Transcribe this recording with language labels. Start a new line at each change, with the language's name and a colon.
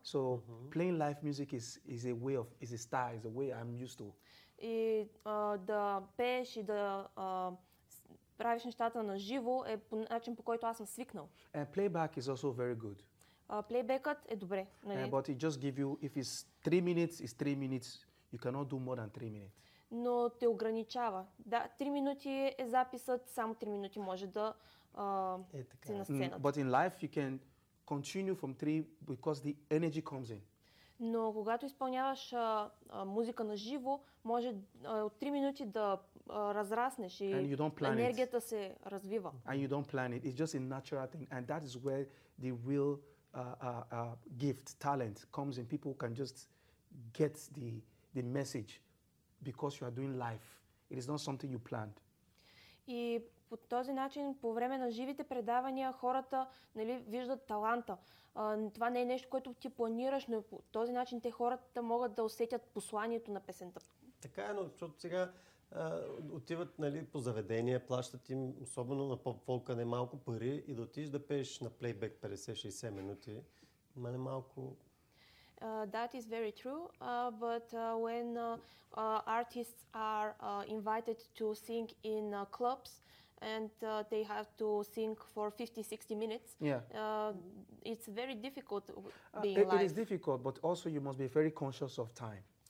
English: So playing live music is a way of is a style, is a way I'm used to.
Bulgarian: И да пееш и да правиш нещата на живо е по начин, по който аз съм свикнал.
English: And playback is also very good.
Bulgarian: Плейбекът е добре, нали?
English: But it just give you, if it's 3 minutes, it's 3 minutes. You cannot do more than 3 minutes.
Bulgarian: Но те ограничава. Да, 3 минути е записът, само 3 минути може да си на сцената.
English: But in life you can continue from 3 because the energy comes in.
Bulgarian: Но когато изпълняваш музика на живо, може от 3 минути да разраснеш и енергията се развива.
English: And you don't plan it. It's just a natural thing and that is where the real gift, talent comes in. People can just get the message because you are doing life. It is not something you planned.
Bulgarian: И по този начин, по време на живите предавания, хората, нали, виждат таланта. Това не е нещо, което ти планираш, но по този начин те хората могат да усетят посланието на песента. Така е, но защото сега отиват, нали, по заведения, плащат им, особено на поп-фолка, немалко пари и да отидеш да пееш на плейбек 50-60 минути, има немалко...
English: That is very true, but when artists are invited to sing in clubs, and they have to sing for 50-60 minutes. Yeah. It's very difficult being live. It is difficult, but also you must be very conscious of time.